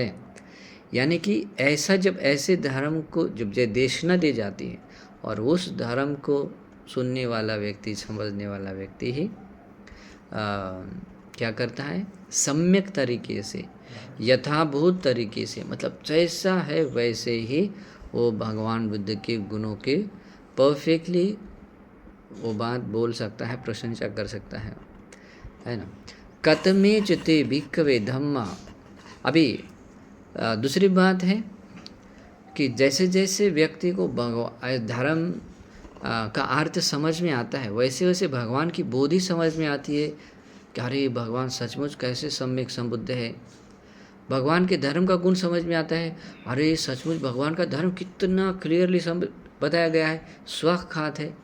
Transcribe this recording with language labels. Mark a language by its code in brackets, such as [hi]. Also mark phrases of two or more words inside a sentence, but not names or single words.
[hi] यानी कि ऐसा जब ऐसे धर्म को जब देशना दी जाती है और उस धर्म को सुनने वाला व्यक्ति, समझने वाला व्यक्ति ही क्या करता है, सम्यक तरीके से, यथाभूत तरीके से, मतलब जैसा है वैसे ही वो भगवान बुद्ध के गुणों के परफेक्टली वो बात बोल सकता है, प्रशंसा कर सकता है ना। [pi] कतमे चिते भिक्खवे धम्मा। [hi] अभी दूसरी बात है कि जैसे जैसे व्यक्ति को धर्म का अर्थ समझ में आता है, वैसे वैसे भगवान की बोधि समझ में आती है कि अरे भगवान सचमुच कैसे सम्यक संबुद्ध है। भगवान के धर्म का गुण समझ में आता है, अरे सचमुच भगवान का धर्म कितना क्लियरली बताया गया है, स्वखात है।